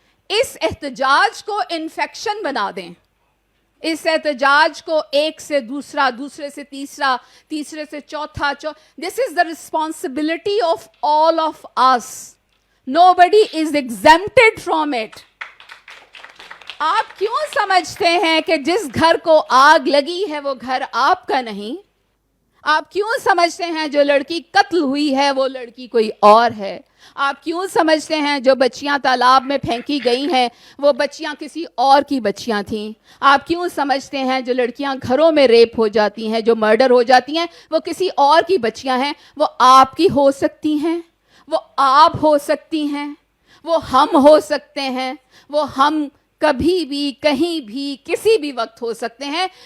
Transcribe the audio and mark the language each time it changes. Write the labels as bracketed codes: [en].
[ur] اس احتجاج کو انفیکشن بنا دیں، اس احتجاج کو ایک سے دوسرا، دوسرے سے تیسرا، تیسرے سے چوتھا. [en] This is the responsibility of all of us. Nobody is exempted from it. [ur] آپ کیوں سمجھتے ہیں کہ جس گھر کو آگ لگی ہے وہ گھر آپ کا نہیں؟ آپ کیوں سمجھتے ہیں جو لڑکی قتل ہوئی ہے وہ لڑکی کوئی اور ہے؟ آپ کیوں سمجھتے ہیں جو بچیاں تالاب میں پھینکی گئی ہیں وہ بچیاں کسی اور کی بچیاں تھیں؟ آپ کیوں سمجھتے ہیں جو لڑکیاں گھروں میں ریپ ہو جاتی ہیں، جو مرڈر ہو جاتی ہیں، وہ کسی اور کی بچیاں ہیں؟ وہ آپ کی ہو سکتی ہیں، وہ آپ ہو سکتی ہیں، وہ ہم ہو سکتے ہیں، وہ ہم کبھی بھی کہیں بھی کسی بھی وقت ہو سکتے ہیں.